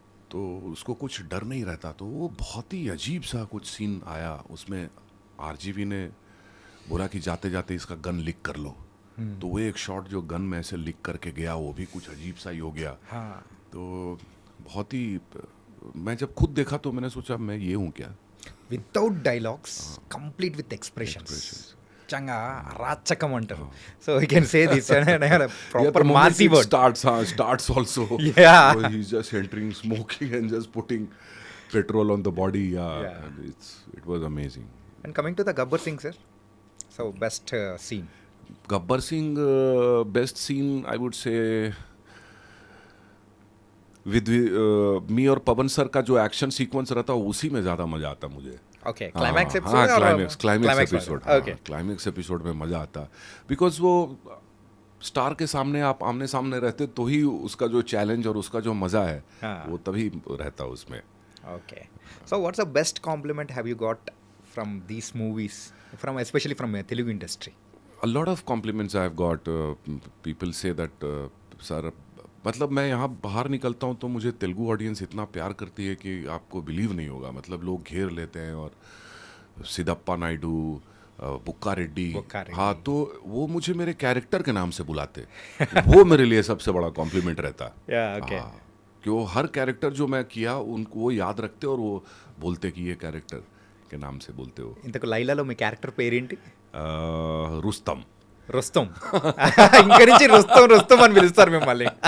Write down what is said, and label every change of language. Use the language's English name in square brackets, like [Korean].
[Hindi] तो उसको कुछ डर नहीं रहता. तो वो बहुत ही अजीब सा कुछ सीन आया उसमें. RGV ने बोला कि जाते जाते इसका गन लीक कर लो. तो वो एक शॉट जो गन में ऐसे लीक करके गया वो भी कुछ अजीब सा ही हो गया. तो बहुत ही, मैं जब खुद देखा तो मैंने सोचा मैं ये हूँ क्या. [English] Without dialogues, complete with expressions. [Telugu] చంగా రాచకం అంటారు. [English] So you can say this proper massy word. Starts also. Yeah. So he's just entering, smoking and just putting petrol on the body. Yeah. And it was amazing. And coming to the Gabbar Singh sir, so best scene? Gabbar Singh, best scene I would say with me [Hindi] और पवन sir का जो action sequence रहता है उसी में ज़्यादा मज़ा आता मुझे. [English] Okay. Climax episode? हाँ, climax episode. Okay. [Hindi] Climax episode में मज़ा आता बिकॉज वो स्टार के सामने आप आमने सामने रहते तो ही उसका जो चैलेंज और उसका जो मज़ा है वो तभी रहता उसमें. [English] Okay. So what's the best compliment have you got from these movies, from especially from Telugu industry? A lot of compliments I have got. People say that sir, [Hindi] मतलब मैं यहाँ बाहर निकलता हूँ तो मुझे तेलुगु ऑडियंस इतना प्यार करती है कि आपको बिलीव नहीं होगा. मतलब लोग घेर लेते हैं. और सिद्धप्पा नायडू, बुक्का रेड्डी, हाँ, तो वो मुझे मेरे कैरेक्टर के नाम से बुलाते. वो मेरे लिए सबसे बड़ा कॉम्प्लीमेंट रहता. [English] Yeah, okay. [Hindi] कि वो हर कैरेक्टर जो मैं किया उनको वो याद रखते और वो बोलते कि ये कैरेक्टर के नाम से बोलते हो. [Telugu] ఇంతకు లైలాలో మీ క్యారెక్టర్ పేరేంటి? [Hindi] रुस्तम. [Telugu] రుస్తం. ఇంకా నుంచి రుస్తం అని పిలుస్తారు మిమ్మల్ని.